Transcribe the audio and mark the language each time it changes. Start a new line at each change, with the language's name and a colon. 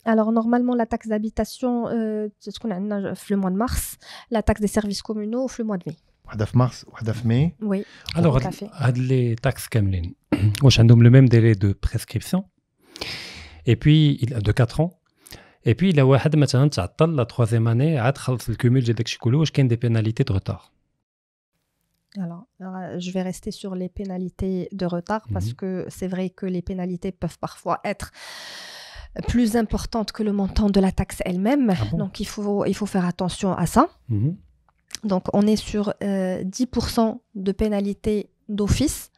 French: Alors, normalement, la taxe d'habitation, c'est ce qu'on a le mois de mars. La taxe des services communaux, le mois de mai.
Arabic: Wahda fi mars, wahda fi mai.
French: Oui, Alors, tout à fait. les taxes
Arabic: كاملين واش عندهم
French: le même délai de prescription et puis de 4 ans. Et puis
Arabic: إلا واحد مثلا تعطل
French: la troisième année
Arabic: عاد خلص الكوميل ديال داكشي كله واش كاين
French: des pénalités de retard. Alors, je vais rester sur les pénalités de retard parce que c'est vrai que les pénalités peuvent parfois être plus importantes que le montant de la taxe elle-même. Ah bon? Donc, il faut faire attention à ça. Donc, on est sur 10% de pénalité d'office.